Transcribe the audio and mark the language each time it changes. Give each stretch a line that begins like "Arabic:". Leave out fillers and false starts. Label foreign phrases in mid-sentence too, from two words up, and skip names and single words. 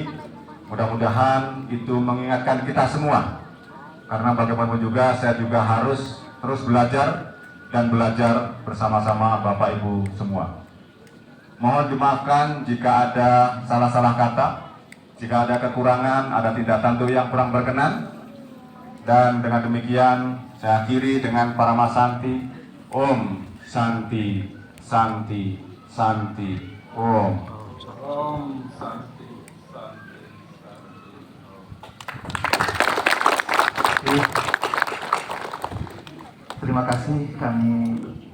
Indonesian: Mudah-mudahan itu mengingatkan kita semua, karena bagaimanapun juga saya juga harus terus belajar dan belajar bersama-sama Bapak Ibu semua. Mohon dimaafkan jika ada salah-salah kata, jika ada kekurangan, ada tindak tanduk yang kurang berkenan. Dan dengan demikian saya akhiri dengan Paramasanti.
Sanskrit: Om Santi Santi Santi Om. Om Santi Santi Santi Om.
Indonesian: Terima kasih, kami